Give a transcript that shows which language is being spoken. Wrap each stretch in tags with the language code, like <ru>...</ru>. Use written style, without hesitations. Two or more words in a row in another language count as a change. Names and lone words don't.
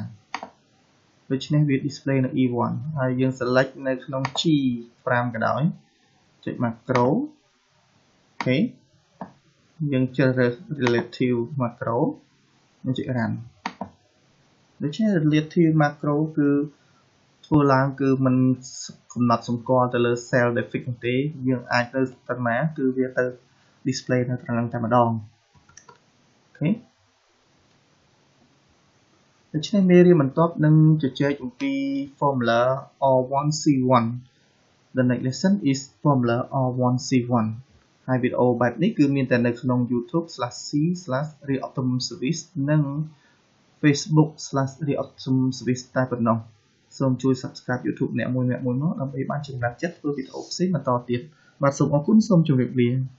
<km>ដូច្នេះវា display នៅ E1 ហើយយើង select នៅក្នុង G5 ក៏ដោយចុច macro អូខេយើងជ្រើសរើស</km> <en>relative macro</en> <km>យើងចុច run ដូច្នេះ</km> <en>relative macro</en> <km>គឺធ្វើឡើងគឺมันកំណត់សម្គាល់ទៅលើ</km> <en>cell defix</en> <km>ទេយើងអាចទៅប៉ុន្មានគឺវាទៅ display នៅត្រង់តែម្ដងអូខេ ដូច្នេះមេរៀនបន្ទាប់នឹងជជែកអំពី formula R1C1</km> <en>The next lesson is formula R1C1</en> <km>ហើយវីដេអូបែបនេះគឺមានតែនៅក្នុង YouTube/C/reoptimumservice និង Facebook/reoptimumservice តែប៉ុណ្ណោះសូមជួយ Subscribe YouTube អ្នកមួយមកដើម្បីបានចំណាត់ចិត្តធ្វើវីដេអូផ្សេងបន្តទៀតបាទសូមអរគុណសូមជម្រាបលា</km>